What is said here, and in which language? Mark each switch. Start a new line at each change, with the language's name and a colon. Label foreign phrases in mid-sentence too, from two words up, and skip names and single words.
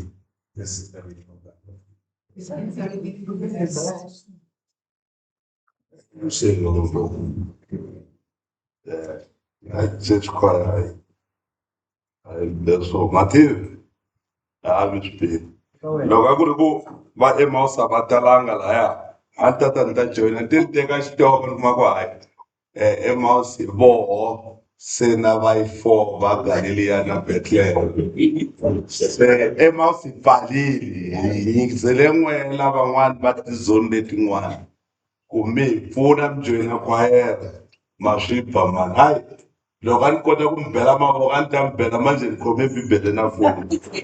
English: This is the reading of that. Church choir, so Matthew, I will speak.
Tsonga: Loko a ku ri ku va Emmaus a va talanga lahaya a ni ta ni ta joyina ti ni teka xitoko ni kuma ku hayi Emmaus hi voho se na va yi 4 va Galileya na Bethlehem se Emmaus hi pfalile hi zele n'we lavan'wani va tizoni letin'wana kumbe hi pfuna mi joyina kwayere ma swi ba mani hayi loko a ni kota ku mi bela mavoko a ni ta mi bela manjhe ni khome bibele na foni